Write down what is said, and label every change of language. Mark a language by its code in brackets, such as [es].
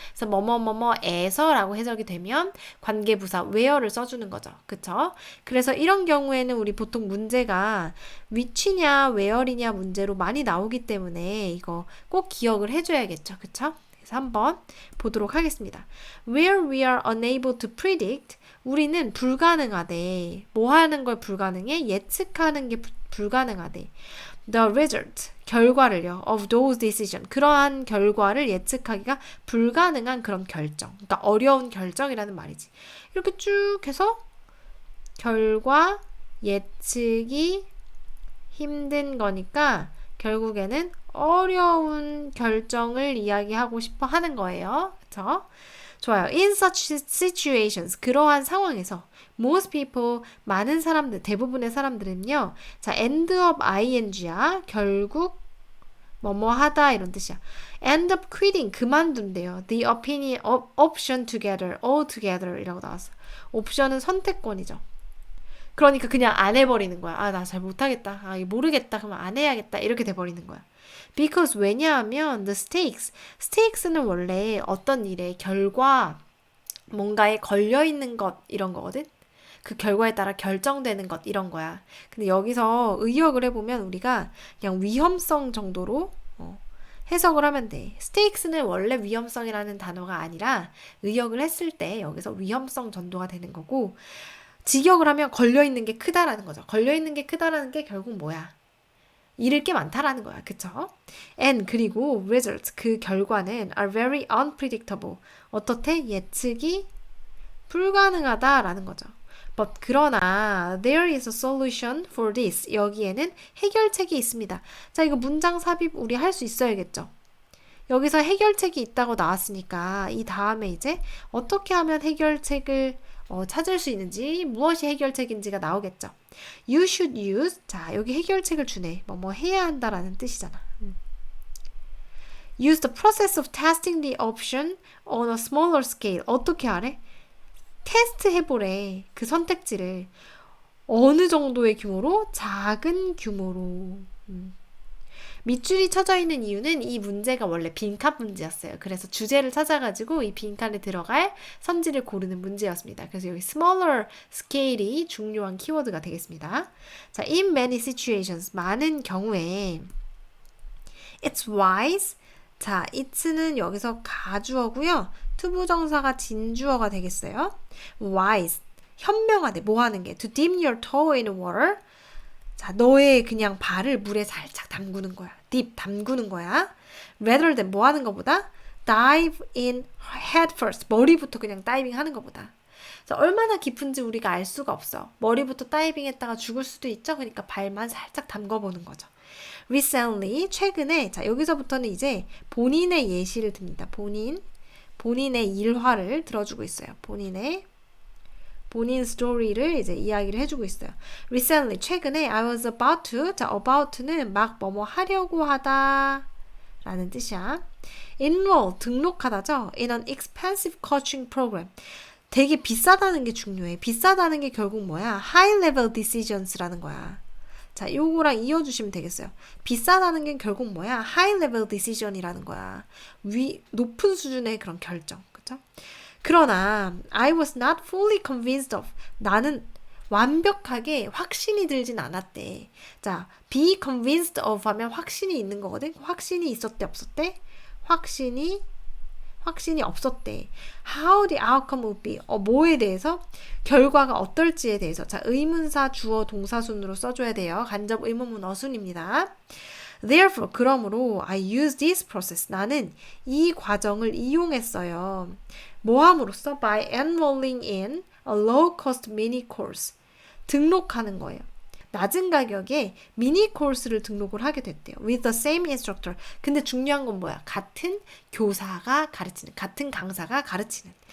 [ko] 그래서 뭐뭐뭐뭐에서라고 해석이 되면 관계부사 where를 써주는 거죠. 그쵸? 그래서 이런 경우에는 우리 보통 문제가 which냐 where이냐 문제로 많이 나오기 때문에 이거 꼭 기억을 해줘야겠죠. 그쵸? 그래서 한번 보도록 하겠습니다. [en] Where we are unable to predict, [ko] 우리는 불가능하대. 뭐 하는 걸 불가능해? 예측하는 게 불가능하대. [en] The result, [ko] 결과를요. [en] Of those decisions, [ko] 그러한 결과를 예측하기가 불가능한 그런 결정. 그러니까 어려운 결정이라는 말이지. 이렇게 쭉 해서 결과 예측이 힘든 거니까 결국에는 어려운 결정을 이야기하고 싶어 하는 거예요. 그쵸? 좋아요. [en] In such situations, [ko] 그러한 상황에서 [en] most people, [ko] 많은 사람들, 대부분의 사람들은요. 자, end up ing야. 결국 뭐뭐 하다 이런 뜻이야. [en] end up quitting, [ko] 그만둔대요. [en] The opinion, option together, all together [ko] 이라고 나왔어. 옵션은 선택권이죠. 그러니까 그냥 안 해버리는 거야. 아, 나 잘 못하겠다. 아, 모르겠다. 그러면 안 해야겠다. 이렇게 돼버리는 거야. Because 왜냐하면 the stakes는 원래 어떤 일의 결과, 뭔가에 걸려있는 것 이런 거거든. 그 결과에 따라 결정되는 것 이런 거야. 근데 여기서 의역을 해보면 우리가 그냥 위험성 정도로 해석을 하면 돼. stakes는 원래 위험성이라는 단어가 아니라 의역을 했을 때 여기서 위험성 전도가 되는 거고 직역을 하면 걸려있는 게 크다라는 거죠. 걸려있는 게 크다라는 게 결국 뭐야? 잃을 게 많다라는 거야. 그쵸? [en] And [ko] 그리고 [en] results, [ko] 그 결과는 [en] are very unpredictable. [ko] 어떻대? 예측이 불가능하다라는 거죠. [en] But [ko] 그러나 [en] there is a solution for this. [ko] 여기에는 해결책이 있습니다. 자, 이거 문장 삽입 우리 할 수 있어야겠죠? 여기서 해결책이 있다고 나왔으니까 이 다음에 이제 어떻게 하면 해결책을 찾을 수 있는지 무엇이 해결책인지가 나오겠죠. [en] You should use. [ko] 자, 여기 해결책을 주네. 뭐 해야 한다라는 뜻이잖아. [en] Use the process of testing the option on a smaller scale. [ko] 어떻게 하래? 테스트 해보래. 그 선택지를 어느 정도의 규모로? 작은 규모로. 밑줄이 쳐져 있는 이유는 이 문제가 원래 빈칸 문제였어요. 그래서 주제를 찾아가지고 이 빈칸에 들어갈 선지를 고르는 문제였습니다. 그래서 여기 smaller scale이 중요한 키워드가 되겠습니다. [en] 자, in many situations, [ko] 많은 경우에 [en] it's wise. [ko] 자, it'는 여기서 가주어고요. 투부정사가 진주어가 되겠어요. wise, 현명하대. 뭐 하는 게? [en] to dip your toe in water. [ko] 자, 너의 그냥 발을 물에 살짝 담그는 거야. dip, 담그는 거야. [en] rather than [ko] 뭐 하는 것보다? [en] dive in head first. [ko] 머리부터 그냥 다이빙 하는 것보다. 그래서 얼마나 깊은지 우리가 알 수가 없어. 머리부터 다이빙 했다가 죽을 수도 있죠. 그러니까 발만 살짝 담궈보는 거죠. recently, 최근에. 자, 여기서부터는 이제 본인의 예시를 듭니다. 본인의 일화를 들어주고 있어요. 본인 스토리를 이제 이야기를 해주고 있어요. Recently, 최근에 [en] I was about to. [ko] 자, about는 막 뭐뭐 하려고 하다 라는 뜻이야. enroll, 등록하다죠. [en] in an expensive coaching program. [ko] 되게 비싸다는 게 중요해. 비싸다는 게 결국 뭐야? high level decisions라는 거야. 자, 요거랑 이어주시면 되겠어요. 비싸다는 게 결국 뭐야? high level decision이라는 거야. 높은 수준의 그런 결정. 그쵸? 그러나 [en] I was not fully convinced of. [ko] 나는 완벽하게 확신이 들진 않았대. 자, be convinced of 하면 확신이 있는 거거든. 확신이 있었대, 없었대? 확신이 없었대. [en] How the outcome would be. [ko] 뭐에 대해서? 결과가 어떨지에 대해서. 자, 의문사, 주어, 동사순으로 써줘야 돼요. 간접 의문문 어순입니다. [en] Therefore, [ko] 그러므로 [en] I use this process. [ko] 나는 이 과정을 이용했어요. 뭐 함으로써? [en] By enrolling in a low-cost mini course. [ko] 등록하는 거예요. 낮은 가격에 미니 코र्스를 등록을 하게 됐대요. [en] With the same instructor. [ko] 근데 중요한 건 뭐야? 같은 교사가 가르치는, 같은 강사가 가르치는.